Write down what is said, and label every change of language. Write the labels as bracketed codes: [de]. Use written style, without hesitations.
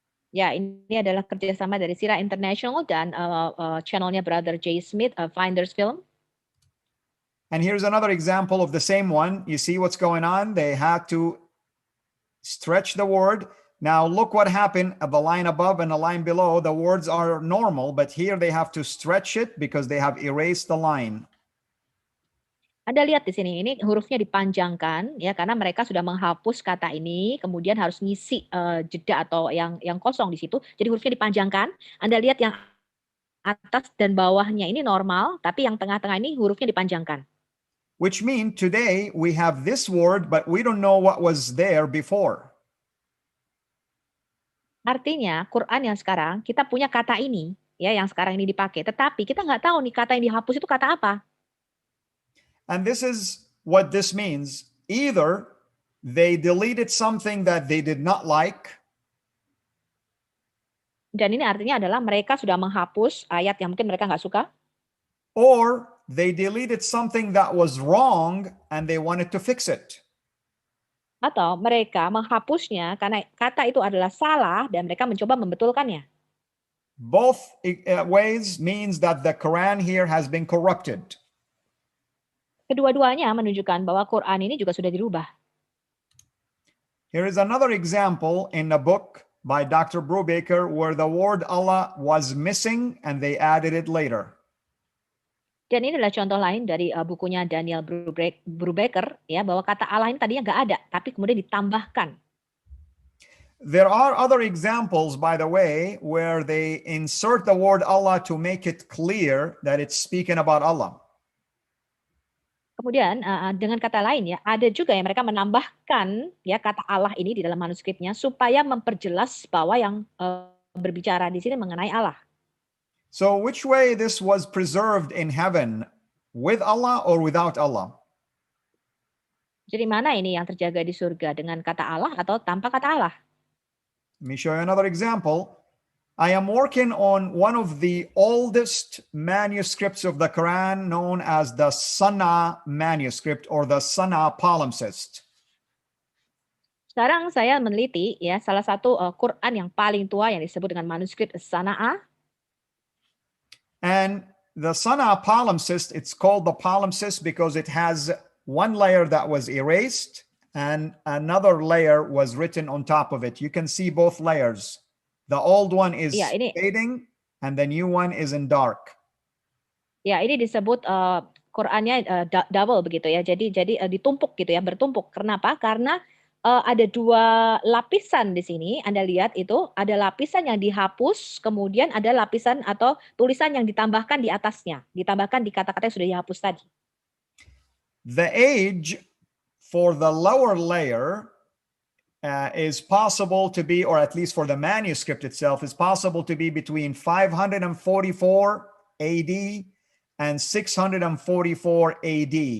[id] Ya, ini adalah kerjasama dari Sira International dan channelnya Brother Jay Smith, Finders Film. [en] And here's another example of the same one. You see what's going on? They had to stretch the word. Now look what happened at the line above and the line below. The words are normal, but here they have to stretch it because they have erased the line. [id] Anda lihat di sini, ini hurufnya dipanjangkan ya karena mereka sudah menghapus kata ini, kemudian harus ngisi jeda atau yang kosong di situ. Jadi hurufnya dipanjangkan. Anda lihat yang atas dan bawahnya ini normal, tapi yang tengah-tengah ini hurufnya dipanjangkan. [en] Which means today we have this word, but we don't know what was there before. [id] Artinya, Quran yang sekarang kita punya kata ini, ya yang sekarang ini dipakai, tetapi kita nggak tahu nih kata yang dihapus itu kata apa. [en] And this is what this means. Either they deleted something that they did not like, [id] Dan ini artinya adalah mereka sudah menghapus ayat yang mungkin mereka nggak suka, [en] or they deleted something that was wrong and they wanted to fix it. [id] atau mereka menghapusnya karena kata itu adalah salah dan mereka mencoba membetulkannya. [en] Both ways means that the Quran here has been corrupted. [id] Kedua-duanya menunjukkan bahwa Quran ini juga sudah dirubah. [en] Here is another example in a book by Dr. Brubaker where the word Allah was missing and they added it later. [id] Dan ini adalah contoh lain dari bukunya Daniel Brubaker ya bahwa kata Allah ini tadinya nggak ada, tapi kemudian ditambahkan. [en] There are other examples, by the way, where they insert the word Allah to make it clear that it's speaking about Allah. [id] Kemudian dengan kata lain ya, ada juga yang mereka menambahkan ya kata Allah ini di dalam manuskripnya supaya memperjelas bahwa yang berbicara di sini mengenai Allah. [en] So which way this was preserved in heaven, with Allah or without Allah? [id] Jadi mana ini yang terjaga di surga dengan kata Allah atau tanpa kata Allah? [en] Let me show you another example. I am working on one of the oldest manuscripts of the Quran known as the Sana manuscript or the Sana palimpsest. [id] Sekarang saya meneliti ya salah satu Quran yang paling tua yang disebut dengan manuskrip Sana'ah. [en] And the Sana palimpsest, it's called the palimpsest because it has one layer that was erased and another layer was written on top of it. You can see both layers. The old one is [id] Ya, ini [en] fading and the new one is in dark. [id] ya ini disebut Qurannya double begitu ya. Jadi ditumpuk gitu ya, bertumpuk. Kenapa? Karena ada dua lapisan di sini. Anda lihat itu ada lapisan yang dihapus, kemudian ada lapisan atau tulisan yang ditambahkan di atasnya, ditambahkan di kata-kata yang sudah dihapus tadi. [en] The age for the lower layer is possible to be, or at least for the manuscript itself, is possible to be between 544 AD and 644 AD.